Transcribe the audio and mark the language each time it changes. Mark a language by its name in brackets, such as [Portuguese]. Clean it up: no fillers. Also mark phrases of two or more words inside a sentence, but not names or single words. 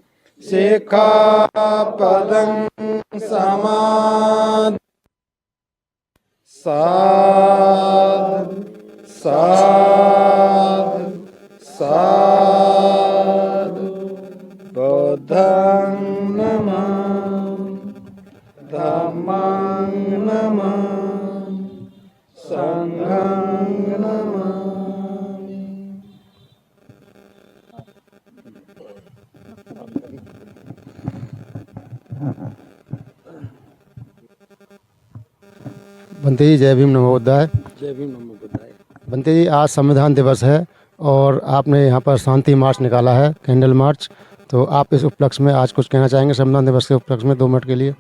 [Pali] सिक्खापदं समादयामि साधु साधु साधु बुद्धं नमामि धम्मं नमामि संघं नमामि। [Hindi] बनते जी जय भीम [Pali] नमो बुद्धाय। [Hindi] जय भीम [Pali] नमो बुद्धाय। [Hindi] बनते जी आज संविधान दिवस है और आपने यहाँ पर शांति मार्च निकाला है, [English] candle march, [Hindi] तो आप इस उपलक्ष्य में आज कुछ कहना चाहेंगे संविधान दिवस के उपलक्ष्य में 2 मिनट के लिए?